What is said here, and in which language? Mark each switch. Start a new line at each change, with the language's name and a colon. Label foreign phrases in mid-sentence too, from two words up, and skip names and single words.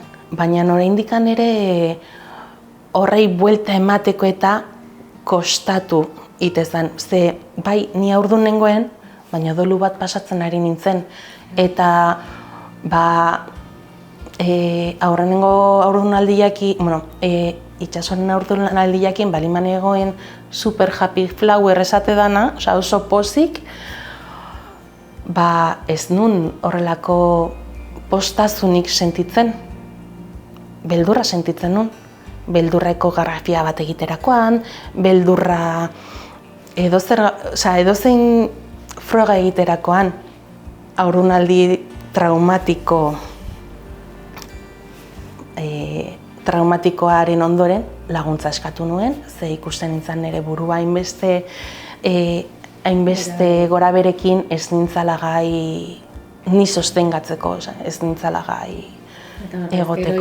Basque: Baina oraindik ere horrei buelta emateko eta kostatu itezan. Ze bai ni haurdun nengoen, baina dolu bat pasatzen ari nintzen. Eta aurrenengo haurdunaldiakin, itxasoaren haurdunaldiakin baliman egoen
English: super happy flower
Basque: esate dana, oso pozik, ez nun horrelako postazunik sentitzen, beldurra sentitzen nun. Beldurra ekografia bat egiterakoan, beldurra edozein froga egiterakoan, haurdunaldi traumatikoaren ondoren laguntza eskatu nuen, ze ikusten nintzen nire burua hainbeste gora berekin ez nintzala gai ni sostengatzeko, ez nintzala gai egoteko.